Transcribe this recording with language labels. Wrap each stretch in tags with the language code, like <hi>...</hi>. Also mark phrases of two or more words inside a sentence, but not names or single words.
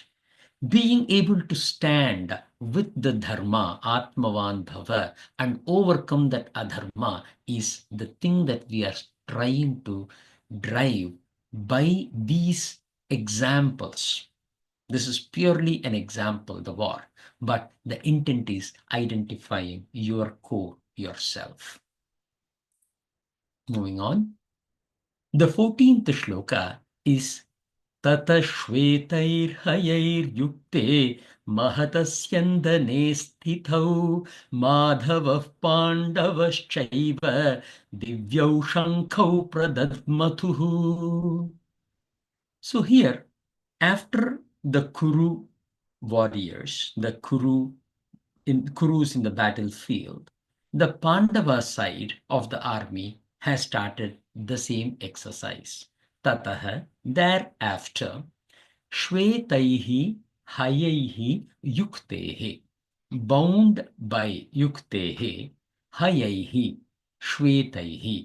<en>Being able to stand with the dharma,</en> <sa>Atmavan Bhava,</sa> <en>and overcome that adharma is the thing that we are trying to drive by these examples. This is purely an example, the war, but the intent is identifying your core, yourself. Moving on. The 14th shloka is</en> <sa>Tata Shvetair Hayair Yukte Mahatasyandane Sthithau Madhavav Pandavaschaiva Divyau Shankau Pradadmatuhu.</sa> <en>So here, after the Kuru warriors, the Kurus in the battlefield, the Pandava side of the army has started the same exercise.</en> <sa>Tataha, thereafter, Shvetaihi Hayaihi Yuktehe,</sa> <en>bound by</en> <sa>Yuktehe, Hayaihi, Shvetaihi.</sa>